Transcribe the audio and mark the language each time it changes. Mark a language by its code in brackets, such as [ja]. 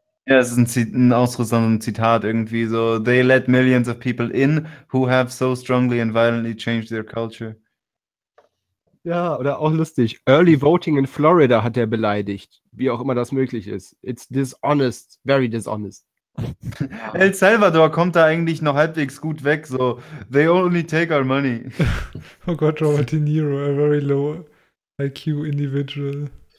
[de] Ja, es ist ein Ausdruck, so ein Zitat irgendwie so. [en] They let millions of people in who have so strongly and violently changed their culture. [de] Ja, oder auch lustig. [en] Early voting in Florida [de] hat er beleidigt, wie auch immer das möglich ist. [en] It's dishonest, very dishonest. [de] El Salvador kommt da eigentlich noch halbwegs gut weg, so. [en] They only take our money. [de] Oh Gott, [en] Robert De Niro, a very low IQ individual.